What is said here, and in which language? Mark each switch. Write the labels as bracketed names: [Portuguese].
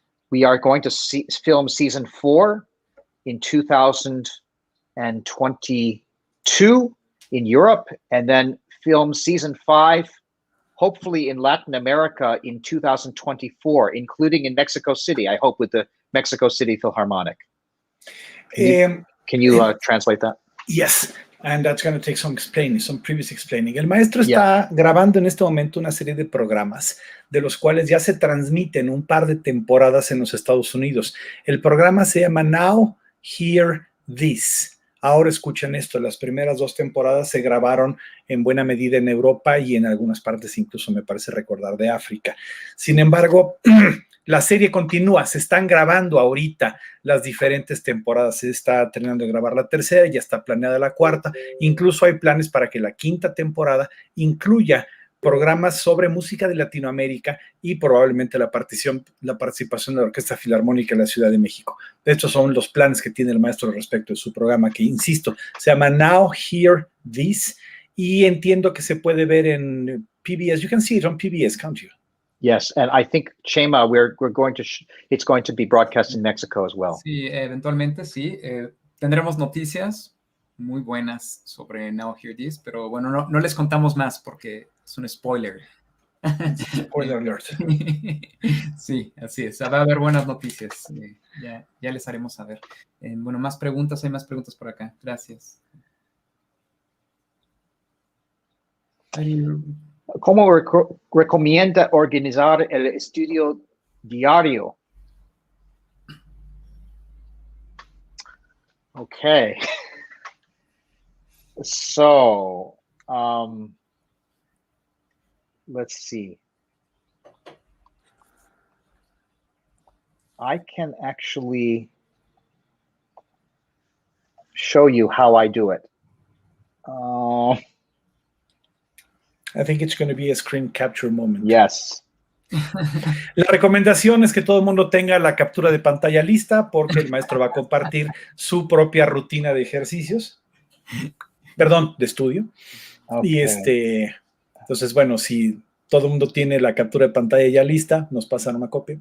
[English] We are going to film season 4 in 2022 in Europe, and then film season 5, hopefully in Latin America in 2024, including in Mexico City, I hope, with the Mexico City Philharmonic. Can you translate that? Yes. And that's going to take some explaining, some previous explaining. [Spanish] El maestro está grabando en este momento una serie de programas de los cuales ya se transmiten un par de temporadas en los Estados Unidos. El programa se llama Now Hear This. Ahora escuchen esto. Las primeras 2 temporadas se grabaron en buena medida en Europa y en algunas partes incluso me parece recordar de África. Sin embargo, La serie continúa, se están grabando ahorita las diferentes temporadas, se está terminando de grabar la tercera, ya está planeada la cuarta, incluso hay planes para que la quinta temporada incluya programas sobre música de Latinoamérica y probablemente la participación de la Orquesta Filarmónica de la Ciudad de México. Estos son los planes que tiene el maestro respecto de su programa, que insisto, se llama Now Hear This, y entiendo que se puede ver en PBS. [English] You can see it on PBS, can't you? Yes, and I think Chema, it's going to be broadcast in Mexico as well. [Spanish] Sí, eventualmente sí. Tendremos noticias muy buenas sobre Now Hear This, pero bueno, no les contamos más porque es un spoiler. [English] Spoiler alert. [Spanish] Sí, así es. Va a haber buenas noticias. Ya les haremos saber. Bueno, más preguntas. Hay más preguntas por acá. Gracias. ¿Cómo recomienda organizar el estudio diario? [English] Okay. So, let's see. I can actually show you how I do it. I think it's going to be a screen capture moment. Yes. [Spanish] La recomendación es que todo el mundo tenga la captura de pantalla lista porque el maestro va a compartir su propia rutina de ejercicios. Perdón, de estudio. [English] Okay. [Spanish] Y entonces, bueno, si todo el mundo tiene la captura de pantalla ya lista, nos pasan una copia.